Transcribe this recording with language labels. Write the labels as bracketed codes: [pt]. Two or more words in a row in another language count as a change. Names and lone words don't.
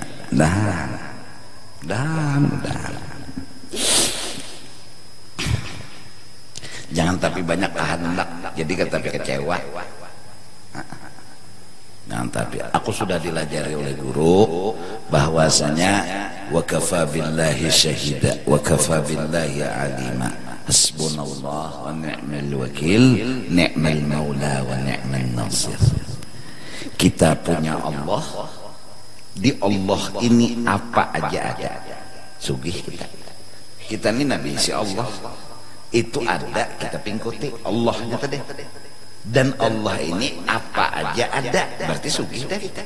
[bjn] Mudahan. Jangan tapi banyak kehendak jadi tapi kecewa. Jangan tapi aku sudah dilajari oleh guru bahwasanya [ar] وكفى بالله شهيدا وكفى بالله عليما حسبنا الله ونعم الوكيل نعم المولى ونعم النصير. [bjn] Kita punya Allah, di Allah ini apa aja ada. Sugih kita ini nabi si Allah itu ada, kita pingkuti Allahnya tadi. Dan Allah ini apa aja ada, berarti sugih dah kita.